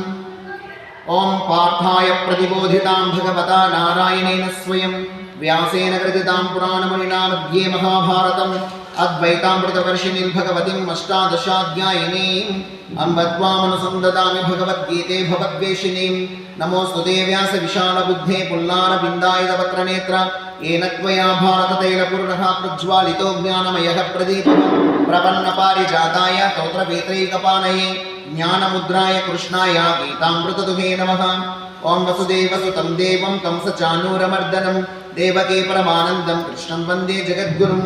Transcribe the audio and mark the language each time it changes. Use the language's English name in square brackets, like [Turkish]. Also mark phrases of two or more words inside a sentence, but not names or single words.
[Sanskrit] ఓం పార్థాయ ప్రతిబోధితాం భగవతా నారాయణేన స్వయం వ్యాసేన కృతితాం పురాణమునినా మధ్యే మహాభారతం అద్వైతామృతవర్షిణీం భగవతిం అష్టాదశాధ్యాయినీం అంబత్వామనుసందదామి భగవద్గీతే భవద్వేషిణీం. నమోస్తుతే వ్యాస విశాలబుద్ధే పుల్లారవిందాయుధవక్రనేత్ర येन त्वया भारततैलपूर्णः प्रज्वालितो ज्ञानमयः प्रदीपः प्रपन्नपारिजाताय स्तोत्रवेत्रैकपाणये ज्ञानमुद्राय कृष्णाय गीतामृतदुहे नमः. ॐ वसुदेवसुतं देवं कंसचाणूरमर्दनं देवकी परमानन्दं कृष्णं वन्दे जगद्गुरुं.